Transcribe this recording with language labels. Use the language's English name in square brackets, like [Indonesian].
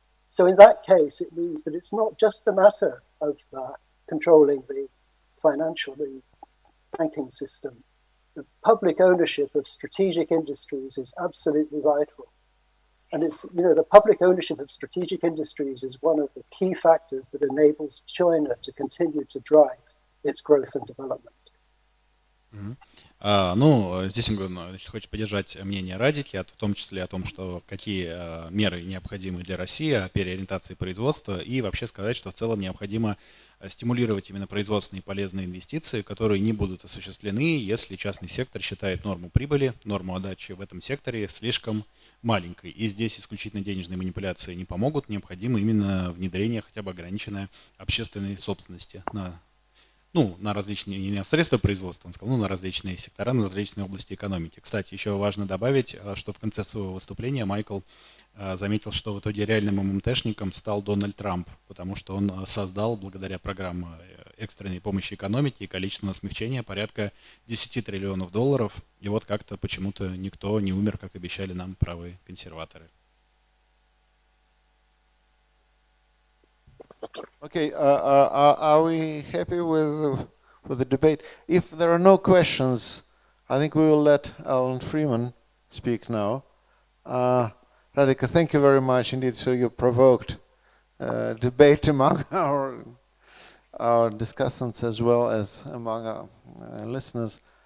[English] So in that case, it means that it's not just a matter of controlling the banking system. The public ownership of strategic industries is absolutely vital. And it's, you know, the public ownership of strategic industries is one of the key factors that enables China to continue to drive its growth and development. [Russian] Ну, здесь он, значит, хочет поддержать мнение Радики, в том числе о том, что какие меры необходимы для России, о переориентации производства, и вообще сказать, что в целом необходимо стимулировать именно производственные полезные инвестиции, которые не будут осуществлены, если частный сектор считает норму прибыли, норму отдачи в этом секторе слишком маленькой. И здесь исключительно денежные манипуляции не помогут, необходимо именно внедрение хотя бы ограниченной общественной собственности на различные, не на средства производства, он сказал, на различные сектора, на различные области экономики. Кстати, еще важно добавить, что в конце своего выступления Майкл заметил, что в итоге реальным ММТшником стал Дональд Трамп, потому что он создал, благодаря программе экстренной помощи экономике и количественного смягчения, порядка 10 триллионов долларов. И вот как-то почему-то никто не умер, как обещали нам правые консерваторы. [English] Okay, are we happy with the debate? If there are no questions, I think we will let Alan Freeman speak now. Radhika, thank you very much indeed. So you provoked debate among our discussants as well as among our listeners.